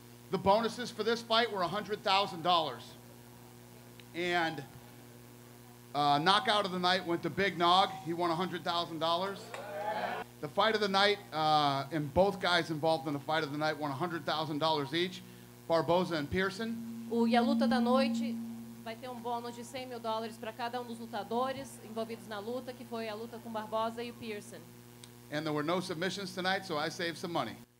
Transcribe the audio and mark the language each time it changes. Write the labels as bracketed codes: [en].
[en] The bonuses for this fight were $100,000. And knockout of the night went to Big Nog. He won $100,000. The fight of the night, and both guys involved in the fight of the night won $100,000 each, Barboza and Pearson. [pt] E a luta da noite vai ter bônus de $100 mil para cada dos lutadores envolvidos na luta, que foi a luta com Barboza e o Pearson. [en] And there were no submissions tonight, so I saved some money.